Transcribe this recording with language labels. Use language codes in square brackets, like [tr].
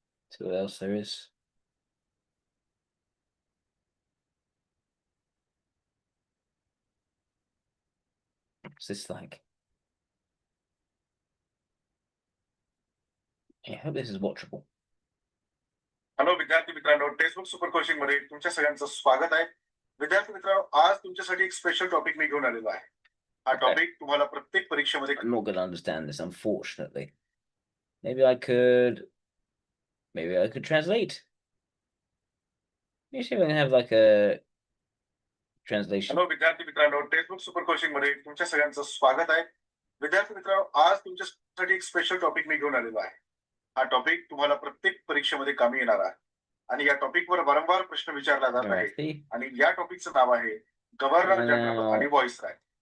[en] So what else there is? What's this like? I hope this is watchable. [mr] Hello विद्यार्थी मित्रांनो, textbook super coaching मध्ये तुमच्या सगळ्यांचं स्वागत आहे. विद्यार्थी मित्रांनो, आज तुमच्यासाठी एक स्पेशल टॉपिक मी घेऊन आलेलो आहे. हा टॉपिक तुम्हाला प्रत्येक परीक्षेमध्ये [en] I'm not going to understand this, unfortunately. Maybe I could translate. Maybe see if I can have like a translation. [mr] Hello विद्यार्थी मित्रांनो, टेक्स्टबुक सुपर कोचिंग मध्ये तुमच्या सगळ्यांचं स्वागत आहे. विद्यार्थी मित्रांनो, आज तुमच्यासाठी एक स्पेशल टॉपिक मी घेऊन आलेलो आहे. हा टॉपिक तुम्हाला प्रत्येक परीक्षेमध्ये कामी येणार आहे, आणि या टॉपिकवर वारंवार प्रश्न विचारला जात आहे, आणि या टॉपिकचं नाव आहे गव्हर्नर जनरल आणि व्हॉइसरॉय.